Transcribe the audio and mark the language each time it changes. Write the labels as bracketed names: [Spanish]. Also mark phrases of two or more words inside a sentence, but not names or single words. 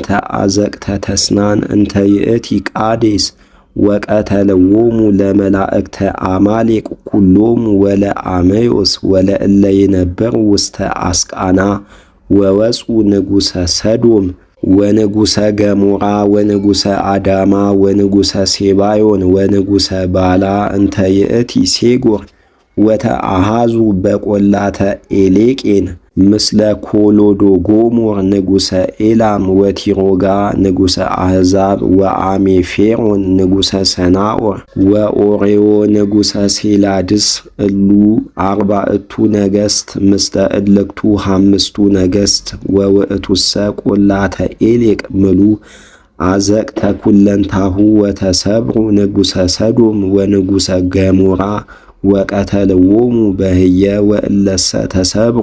[Geez] አዘቅተ ተስናን እንተ ይእቲ ቃዴስ ወቀተልዎሙ ለመላእክተ አማሌቅ ኩሎሙ ወለአሜዮስ ወለእለ ይነበሩ ውስተ አስቃና ወወጹ ንጉሠ ሰዶም ወንጉሠ ገሞራ ወንጉሠ አዳማ ወንጉሠ ሴባዮን ወንጉሠ ባላ እንተ ይእቲ ሴጎር ወተአሃዙ በቈላተ ኤሌቄን ምስለ ኮሎዶጎሞር ንጉሠ ኤላም ወቲሮጋ ንጉሠ አሕዛብ ወአሜፌሮን ንጉሠ ሰናዖር ወኦርዮ ንጉሠ ሴላድስ እሉ 40 ነገሥት ምስለ እልክቱ 5 ነገሥት ወውእቱሰ ቈላተ ኤሌቅ ምሉ አዘቅተ ኩለንታሁ ወተሰብሩ ንጉሠ ሰዶም ወንጉሠ ገሞራ ወቀተልዎሙ በህየ ወእለሰ ተሰብሩ